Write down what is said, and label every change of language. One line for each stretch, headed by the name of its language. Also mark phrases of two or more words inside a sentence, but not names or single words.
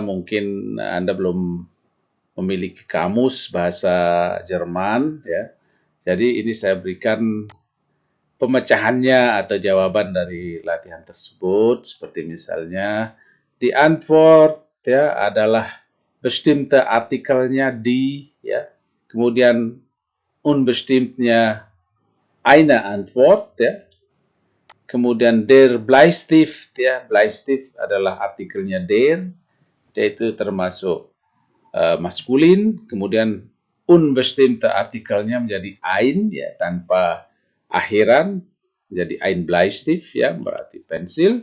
Indonesian: Mungkin Anda belum memiliki kamus bahasa Jerman, ya. Jadi ini saya berikan pemecahannya atau jawaban dari latihan tersebut, seperti misalnya
German: die Antwort,
Indonesian: ya, adalah bestimmte artikelnya die, ya. Kemudian unbestimmtnya
German: eine Antwort,
Indonesian: ya. Kemudian
German: der Bleistift,
Indonesian: ya, Bleistift adalah artikelnya der, yaitu termasuk maskulin. Kemudian unbestimmte artikelnya menjadi ein, ya, tanpa akhiran, menjadi
German: ein Bleistift,
Indonesian: ya, berarti pensil.